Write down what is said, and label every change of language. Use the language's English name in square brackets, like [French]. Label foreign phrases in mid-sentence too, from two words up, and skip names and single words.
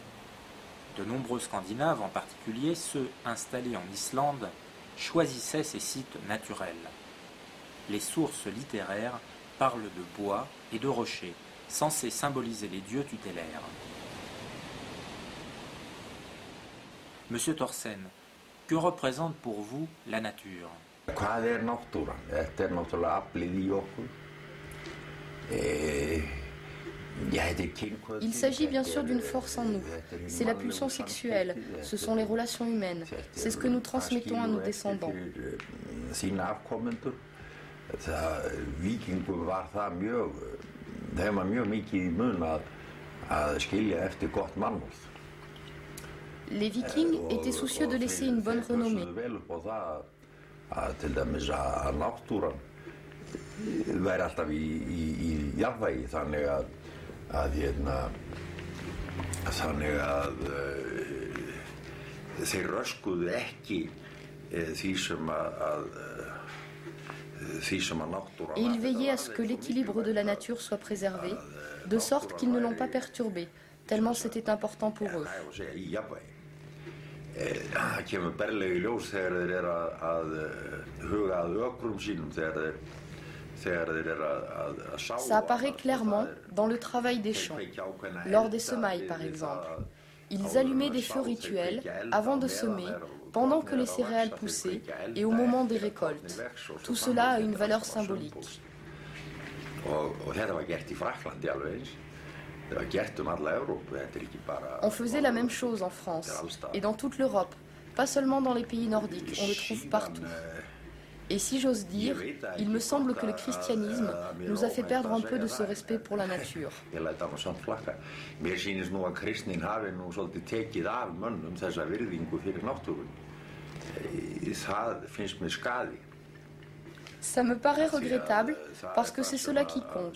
[French] De nombreux Scandinaves, en particulier ceux installés en Islande, choisissaient ces sites naturels. Les sources littéraires parlent de bois et de rochers, censés symboliser les dieux tutélaires. Monsieur Thorsen, que représente pour vous la nature? [Icelandic] Hvað náttúran? Þetta náttúrulega aflið í okkur. [French] Il s'agit bien sûr d'une force en nous. C'est la pulsion sexuelle, ce sont les relations humaines. C'est ce que nous transmettons à nos descendants. [Icelandic] Víkingum var það mjög, þeim var mjög mikið í mun að skilja eftir gott mannorð. [French] Les Vikings étaient soucieux de laisser une bonne renommée. [Icelandic] Til dæmis að náttúran væri alltaf í jafnvægi, þannig að þeir röskuðu ekki því sem [French] Et ils veillaient à ce que l'équilibre de la nature soit préservé, de sorte qu'ils ne l'ont pas perturbé, tellement c'était important pour eux. [Icelandic] Það kemur berlega í ljós þegar þeir eru að huga að ökrum sínum, þegar þeir eru að sá. [French] Ça apparaît clairement dans le travail des champs, lors des semailles par exemple. Ils allumaient des feux rituels avant de semer, pendant que les céréales poussaient et au moment des récoltes. Tout cela a une valeur symbolique. [Icelandic] Og þetta var gert í Frakklandi alveg eins. [French] On faisait la même chose en France et dans toute l'Europe, pas seulement dans les pays nordiques, on le trouve partout. Et si j'ose dire, il me semble que le christianisme nous a fait perdre un peu de ce respect pour la nature. Ça me paraît regrettable parce que c'est cela qui compte.